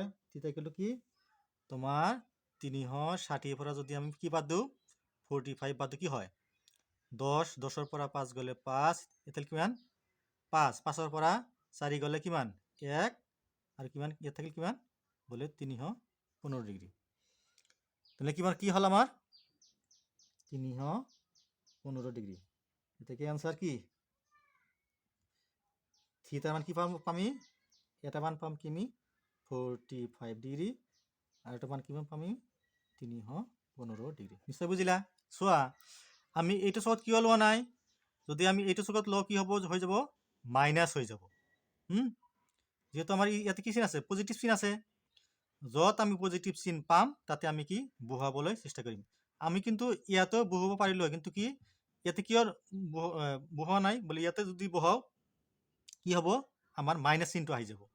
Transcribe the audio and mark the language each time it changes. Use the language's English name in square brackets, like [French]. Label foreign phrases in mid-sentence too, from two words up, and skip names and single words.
[Assamese] থিতা ইকুৱেল টু কি তোমাৰ 360 পৰা যদি আমি কি বাদ দিওঁ 45 বাদ দিওঁ কি হয় 10, 10ৰ পৰা 5 গ'লে 5, এতিয়া কিমান 5, 5ৰ পৰা 4 গ'লে কিমান 1 আৰু কিমান ইয়াত থাকিল কিমান বোলে 315 ডিগ্ৰী। [Bangla] তাহলে কিমান কি হল আমার 315 ডিগ্রি। [Assamese] এটা কি आंसर কি থিটার মান কি পামি এটা মান পাম কিমি 45 ডিগ্রি আর এটা মান কি পামি 315 ডিগ্রি। নিশ্চয় বুঝিলা। চোৱা আমি এইটো চকত কিয় লোৱা নাই? যদি আমি এইটো চকত লওঁ কি হ'ব হৈ যাব মাইনাস হৈ যাব। যেহেতু আমার ইয়াতে কি চিন আছে পজিটিভ চিন আছে, যত আমি পজিটিভ চিন পাম তাতে আমি কি বহুৱাবলৈ চেষ্টা কৰিম। আমি কিন্তু ইয়াতেও বহুৱাব পাৰিলো, কিন্তু কি ইয়াতে কিয় বহুৱা নাই বলে ইয়াতে যদি বহুৱাও কি হ'ব আমাৰ মাইনাস চিনটো আহি যাব।